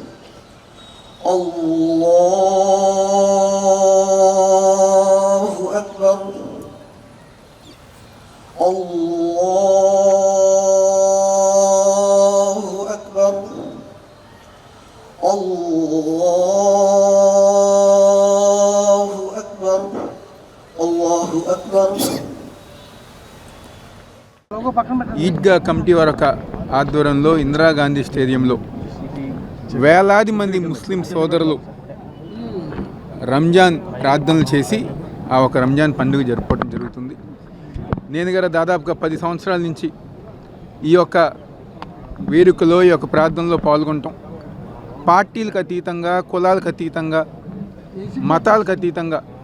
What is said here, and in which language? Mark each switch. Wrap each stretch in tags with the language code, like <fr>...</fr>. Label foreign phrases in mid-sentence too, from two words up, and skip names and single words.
<ar>الله أكبر الله أكبر الله أكبر الله أكبر</ar> <te>ఈద్గా కమిటీ వారి ఆధ్వర్యంలో ఇందిరాగాంధీ స్టేడియంలో వేలాది మంది ముస్లిం సోదరులు రంజాన్ ప్రార్థనలు చేసి ఆ ఒక రంజాన్ పండుగ జరుపుకోవడం జరుగుతుంది. నేను గారు దాదాపుగా 10 సంవత్సరాల నుంచి ఈ యొక్క వేడుకలో ఈ యొక్క ప్రార్థనలో పాల్గొనటం, పార్టీలకు అతీతంగా, కులాలకు అతీతంగా, మతాలకు అతీతంగా</te>